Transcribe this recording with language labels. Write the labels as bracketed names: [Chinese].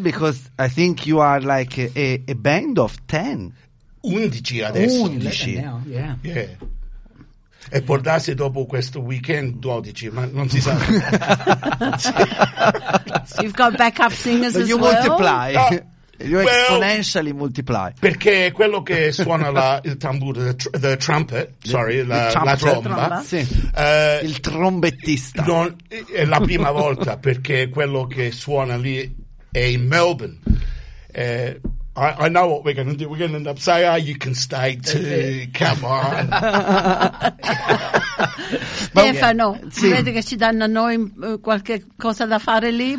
[English] because I think you are like a band of 10. [Italian] 11 adesso. 11. E può darsi dopo questo weekend 12, ma non si sa. [English] So you've got backup singers as you well. You multiply. You exponentially multiply. [Italian] Perché quello che suona la, il tamburo, [English] the trumpet, sorry, [Italian] la, il trumpet, la tromba. Sì. Il trombettista. Non, è la prima volta, perché quello che suona lì è in Melbourne. [English] I know what we're going to do. We're going to end up saying, oh, you can stay too. Come on. [Italian] Stefano, sì. Vedi che ci danno a noi qualche cosa da fare lì?